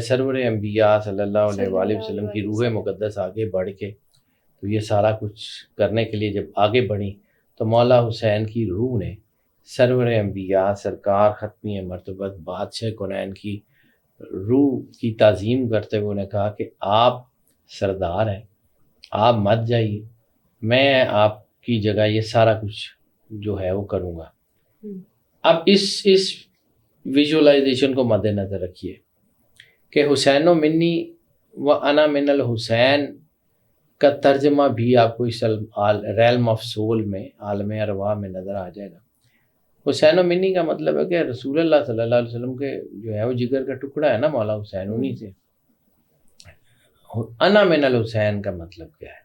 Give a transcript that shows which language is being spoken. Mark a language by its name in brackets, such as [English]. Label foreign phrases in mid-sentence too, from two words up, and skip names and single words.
[Urdu] سرور انبیاء [Arabic] صلی اللہ علیہ وآلہ وسلم [Urdu] کی روح مقدس آگے بڑھ کے، تو یہ سارا کچھ کرنے کے لیے جب آگے بڑھی تو مولا حسین کی روح نے سرور انبیاء، سرکار ختمی مرتبت بادشاہ کونین کی روح کی تعظیم کرتے ہوئے انہیں کہا کہ آپ سردار ہیں، آپ مت جائیے، میں آپ کی جگہ یہ سارا کچھ جو ہے وہ کروں گا۔ اب اس ویژولائزیشن کو مد نظر رکھیے کہ [Arabic] حسین و منی و انا من الحسین [Urdu] کا ترجمہ بھی آپ کو اس [English] realm of soul [Urdu] میں، عالم ارواح میں نظر آ جائے گا۔ حسین و منی کا مطلب ہے کہ رسول اللہ [Arabic] صلی اللہ علیہ وسلم [Urdu] کے جو ہے وہ جگر کا ٹکڑا ہے نا مولا حسین، انہی سے۔ [Arabic] انا من الحسین [Urdu] کا مطلب کیا ہے؟